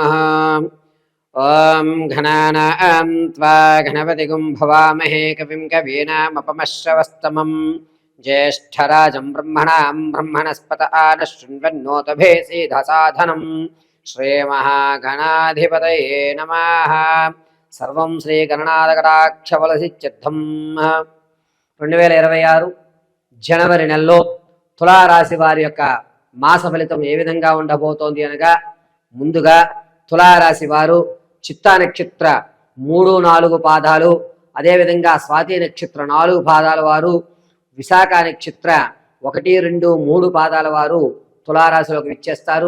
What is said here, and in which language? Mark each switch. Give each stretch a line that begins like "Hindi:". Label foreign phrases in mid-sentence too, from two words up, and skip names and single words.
Sanskrit: ॐ घनानां त्वा गणपतिगुं भवामहे कविं कवीनामुपमश्रवस्तमं ज्येष्ठराजं ब्रह्मणां ब्रह्मणस्पत आनः शृण्वन्नोतभेसीधसाधनं श्रीमहागणाधिपतये नमः। सर्वं శ్రీగణనాథకటాక్షబలసిద్ధ్యర్థం
Telugu: 2026 జనవరి నెలలో తులారాశి వారి యొక్క మాస ఫలితం ఏ విధంగా ఉండబోతోంది అనగా, ముందుగా తులారాశి వారు చిత్తా నక్షత్ర 3, 4 పాదాలు, అదేవిధంగా స్వాతి నక్షత్ర 4 పాదాల వారు, విశాఖ నక్షత్ర 1, 2, 3 పాదాల వారు తులారాశిలోకి విచ్చేస్తారు.